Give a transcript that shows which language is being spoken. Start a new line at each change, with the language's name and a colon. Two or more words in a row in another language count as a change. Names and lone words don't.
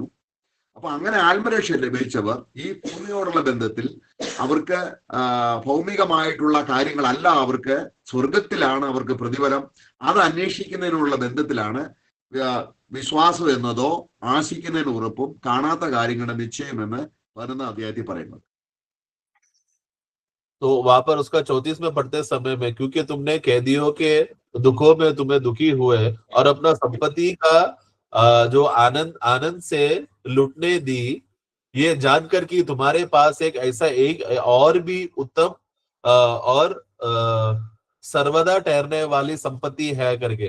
Malayalam: അപ്പൊ അങ്ങനെ ആത്മരക്ഷ ലഭിച്ചവർ ഈ ഭൂമിയോടുള്ള ബന്ധത്തിൽ അവർക്ക് ഭൗമികമായിട്ടുള്ള കാര്യങ്ങളല്ല, അവർക്ക് സ്വർഗത്തിലാണ് അവർക്ക് പ്രതിഫലം. അത് അന്വേഷിക്കുന്നതിനുള്ള ബന്ധത്തിലാണ് വിശ്വാസം എന്നതോ ആശിക്കുന്നതിന് ഉറപ്പും കാണാത്ത കാര്യങ്ങളുടെ നിശ്ചയമെന്ന് 11-ാം അധ്യായത്തിൽ പറയുന്നത്.
Hindi: तो वहां पर उसका 34 में पढ़ते समय में क्योंकि तुमने कैदियों के दुखों में तुम्हें दुखी हुए और अपना संपत्ति का जो आनंद से लूटने दी, ये जानकर कि तुम्हारे पास एक ऐसा एक और भी उत्तम और सर्वदा ठहरने वाली संपत्ति है करके।